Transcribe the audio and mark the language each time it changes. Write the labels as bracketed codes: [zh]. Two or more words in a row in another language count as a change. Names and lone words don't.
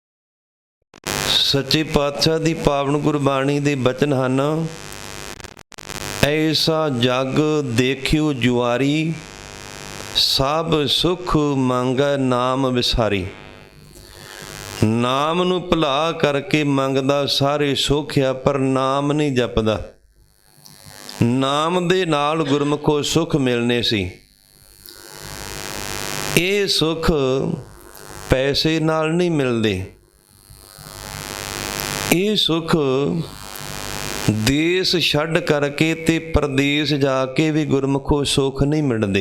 [pa] ਸੱਚੇ ਪਾਤਸ਼ਾਹ ਦੀ ਪਾਵਨ ਗੁਰਬਾਣੀ ਦੇ ਬਚਨ ਹਨ, [hi] ऐसा जग देखियो जुआरी, सब सुख मंगै नाम विसारी। [pa] नाम ਨੂੰ ਭੁਲਾ ਕਰਕੇ ਮੰਗਦਾ ਸਾਰੇ ਸੁੱਖ ਆ, ਪਰ ਨਾਮ ਨਹੀਂ ਜਪਦਾ। ਨਾਮ ਦੇ ਨਾਲ ਗੁਰਮੁਖੋ ਸੁੱਖ ਮਿਲਨੇ ਸੀ। ਇਹ ਸੁੱਖ ਪੈਸੇ ਨਾਲ ਨਹੀਂ ਮਿਲਦੇ। ਇਹ ਸੁੱਖ ਦੇਸ਼ ਛੱਡ ਕਰਕੇ ਤੇ ਪ੍ਰਦੇਸ਼ ਜਾ ਕੇ ਵੀ ਗੁਰਮੁਖੋ ਸੁੱਖ ਨਹੀਂ ਮਿਲਦੇ।